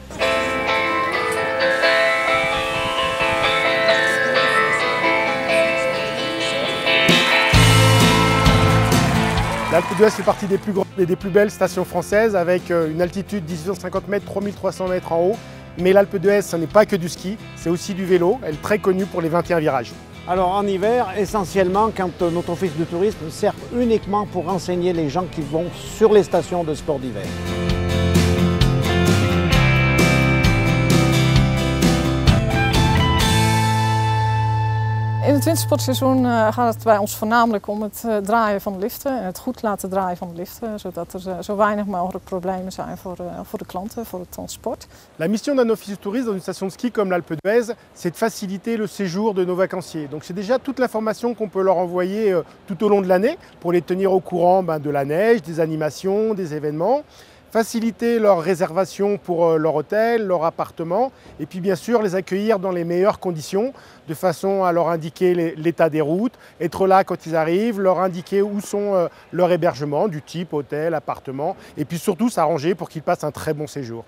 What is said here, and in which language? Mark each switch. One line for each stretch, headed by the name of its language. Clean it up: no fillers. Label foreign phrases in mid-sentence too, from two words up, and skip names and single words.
French: L'Alpe d'Huez fait partie des plus grandes et des plus belles stations françaises avec une altitude de 1850 mètres, 3300 mètres en haut. Mais l'Alpe d'Huez, ce n'est pas que du ski, c'est aussi du vélo. Elle est très connue pour les 21 virages. Alors en hiver, essentiellement, quand notre office de tourisme sert uniquement pour renseigner les gens qui vont sur les stations de sport d'hiver.
Dutch: In het wintersportseizoen gaat het bij ons voornamelijk om het draaien van de liften en het goed laten draaien van de liften, zodat er zo weinig mogelijk problemen zijn voor de klanten, voor het transport.
French: La mission d'un office de tourisme dans une station de ski comme l'Alpe d'Huez, c'est de faciliter le séjour de nos vacanciers. Donc c'est déjà toute l'information qu'on peut leur envoyer tout au long de l'année pour les tenir au courant de la neige, des animations, des événements. Faciliter leur réservation pour leur hôtel, leur appartement et puis bien sûr les accueillir dans les meilleures conditions de façon à leur indiquer l'état des routes, être là quand ils arrivent, leur indiquer où sont leurs hébergements du type hôtel, appartement et puis surtout s'arranger pour qu'ils passent un très bon séjour.